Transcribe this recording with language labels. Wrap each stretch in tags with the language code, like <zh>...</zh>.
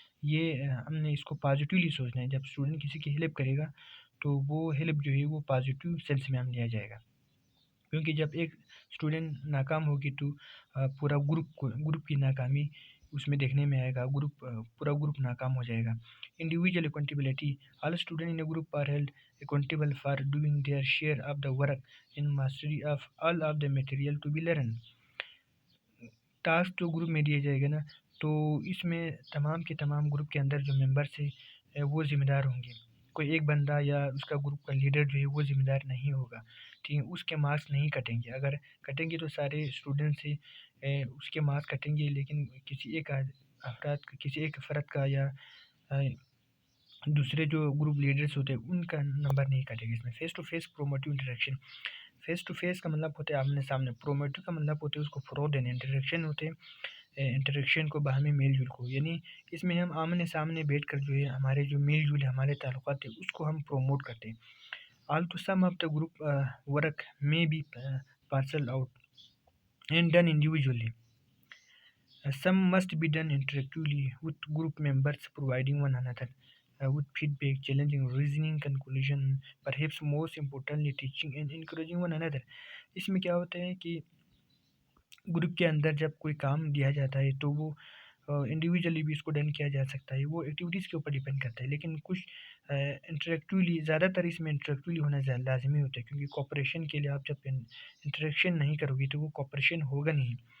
<ur>یہ ہم نے اس کو پازیٹیولی سوچنا ہے. جب اسٹوڈنٹ کسی کی ہیلپ کرے گا تو وہ ہیلپ جو ہے وہ پازیٹیو سینس میں ہم لیا جائے گا، کیونکہ جب ایک اسٹوڈنٹ ناکام ہوگی تو پورا گروپ کی ناکامی اس میں دیکھنے میں آئے گا، پورا گروپ ناکام ہو جائے گا.</ur> <en>Individual accountability. All student in a group are held accountable for doing their share of the work in mastery of all of the material to be learned.</en> <ur>Task جو گروپ میں دیا جائے گا نا تو اس میں تمام کے تمام گروپ کے اندر جو ممبرس ہیں وہ ذمہ دار ہوں گے. کوئی ایک بندہ یا اس کا گروپ کا لیڈر جو ہے وہ ذمہ دار نہیں ہوگا، ٹھیک ہے. اس کے مارکس نہیں کٹیں گے، اگر کٹیں گے تو سارے اسٹوڈنٹ سے اس کے مارکس کٹیں گے، لیکن کسی ایک فرد کا یا دوسرے جو گروپ لیڈرز ہوتے ہیں ان کا نمبر نہیں کٹے گا اس میں. Face to face پروموٹیو interaction. Face to face کا مطلب ہوتا ہے آمنے سامنے، پروموٹیو کا مطلب ہوتا ہے اس کو فروغ دینا، انٹریکشن ہوتے ہیں انٹریکشن کو باہمی میل جول کو، یعنی اس میں ہم آمنے سامنے بیٹھ کر جو ہے ہمارے جو میل جول ہے، ہمارے تعلقات ہیں، اس کو ہم پروموٹ کرتے ہیں.</ur> <en>Although some of the group work میں be parcel out and done individually. Some must be done interactively with group members, providing one another with feedback, challenging reasoning, conclusion, perhaps most importantly, teaching and encouraging one another.</en> <ur>اس میں کیا ہوتا ہے کہ group کے اندر جب کوئی کام دیا جاتا ہے تو وہ انڈیویجولی بھی اس کو ڈن کیا جا سکتا ہے، وہ ایکٹیویٹیز کے اوپر ڈیپینڈ کرتا ہے، لیکن کچھ انٹریکٹیولی، زیادہ تر اس میں انٹریکٹیولی ہونا لازمی ہوتا ہے، کیونکہ کوآپریشن کے لیے آپ جب انٹریکشن نہیں کرو گی تو وہ کوآپریشن ہوگا نہیں.</ur>